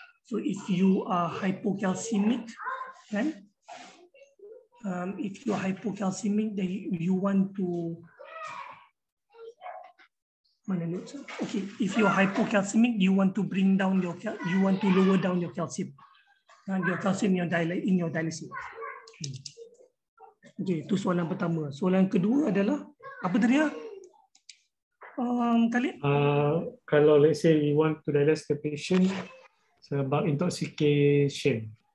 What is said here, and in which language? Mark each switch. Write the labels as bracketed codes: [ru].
[en] So if you are hypocalcemic kan, if you are hypocalcemic, then you want to okay. If you are hypocalcemic, you want to lower down your calcium, in your dialysis. [ms] Okay, itu soalan pertama. Soalan kedua adalah apa tadi ya? Khalid? [en] Kalau let's say we want to dialyze the patient about intoxication,